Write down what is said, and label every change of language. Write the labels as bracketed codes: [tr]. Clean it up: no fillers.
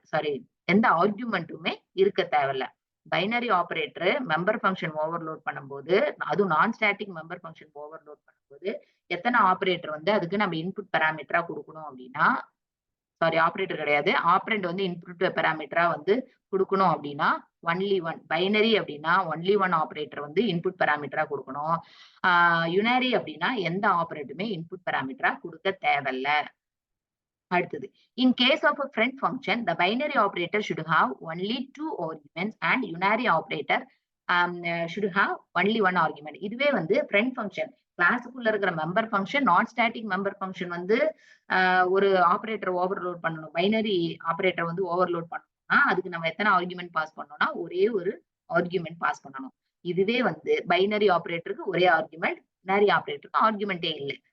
[ta] Sorry, எந்த ஆர்குமென்ட்டுமே இருக்க தேவையில்ல. Binary operator member function overload பண்ணும்போது, அதுவும் நான் ஸ்டாட்டிக் மெம்பர் ஃபங்ஷன் ஓவர்லோட் பண்ணும்போது, எத்தன ஆப்பரேட்டர் வந்து அதுக்கு நம்ம இன்புட் பாராமீட்டரா குடுக்கணும் அப்டின்னா, சாரி, ஆப்பரேட்டர் கிடையாது. ஆப்பரண்ட் வந்து இன்புட் பாராமீட்டரா வந்து குடுக்கணும் அப்டின்னா, ஒன்லி ஒன். பைனரி அப்டின்னா ஒன்லி ஒன் ஆப்பரேட்டர் வந்து இன்புட் பாராமீட்டரா குடுக்கணும். ஆ யுனரி அப்டின்னா எந்த ஆப்பரேட்டுமே இன்புட் பாராமீட்டரா குடுக்க தேவையில்ல. அடுத்தது. [en] In case of a friend function, the binary operator should have only 2 arguments and unary operator should have only 1 argument. [ta] இதுவே வந்து friend function. கிளாஸ்க்குள்ள இருக்கிற மெம்பர் ஃபங்ஷன், நான் ஸ்டாட்டிக் மெம்பர் ஃபங்ஷன் வந்து ஒரு ஆப்பரேட்டர் ஓவர்லோட் பண்ணணும். பைனரி ஆப்பரேட்டர் வந்து overload பண்ணணும்னா, அதுக்கு நம்ம எத்தன ஆர்குமென்ட் பாஸ் பண்ணணும்னா, ஒரே ஒரு ஆர்குமென்ட் பாஸ் பண்ணணும். இதுவே வந்து பைனரி ஆப்பரேட்டருக்கு ஒரே ஆர்குமென்ட், யுனரி ஆப்பரேட்டருக்கு ஆர்குமென்ட்டே இல்ல.